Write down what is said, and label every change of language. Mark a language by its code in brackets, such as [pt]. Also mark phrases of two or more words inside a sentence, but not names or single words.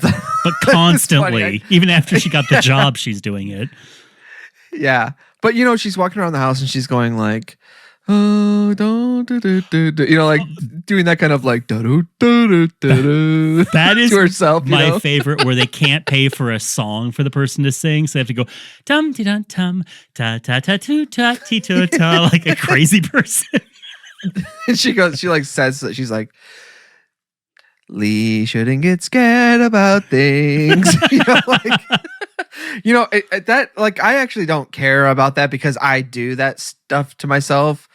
[en] constantly, even after she got the job, she's doing it. Yeah, but she's walking around the house and she's going like, oh, don't do, like doing that kind of like that is to herself. My favorite, where they can't pay for a song for the person to sing, so they have to go tum ti dum tum ta ta ta tu ta ti tu ta like a crazy person. And she says that she's like, Lee shouldn't get scared about things. I actually don't care about that, because I do that stuff to myself.